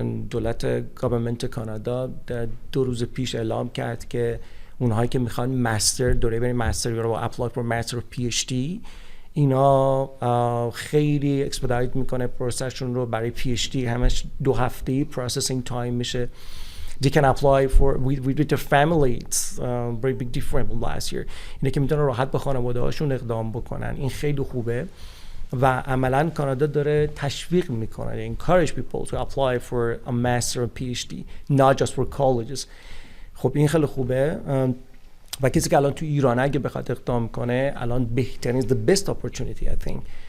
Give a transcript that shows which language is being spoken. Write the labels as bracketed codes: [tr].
[fa] دولت گاورمنت کانادا 2 روز پیش اعلام کرد که اونهایی که میخوان مستر دوره برای مستر یا اپلای فور مستر پی اچ دی اینا خیلی اکسپدایت میکنه پروسسشون رو برای پی اچ دی، همش 2 هفته پروسسینگ تایم میشه. [en] They can apply for with their family. It's very big difference from last year. [fa] اینه که میتونن راحت به خانواده هاشون اقدام بکنن. این خیلی خوبه و عملاً کانادا داره تشویق میکنه. [en] Encourage people to apply for a master or PhD, not just for colleges. [fa] خب این خیلی خوبه و کسی که الان تو ایران اگه بخواد اقدام کنه الان بهترین [en] is the best opportunity I think.